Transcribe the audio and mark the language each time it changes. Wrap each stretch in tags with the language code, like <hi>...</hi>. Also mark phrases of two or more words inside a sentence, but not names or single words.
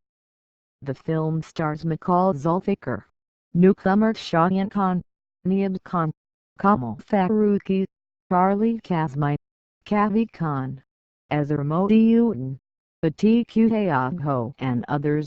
<en>The film stars Miqal Zulfikar, newcomer Shayan Khan, Niab Khan, Kamal Faruqi, Charlie Kazmi, Kavi Khan, Azhar Modiuddin, Atiq Ayagho and others.</en>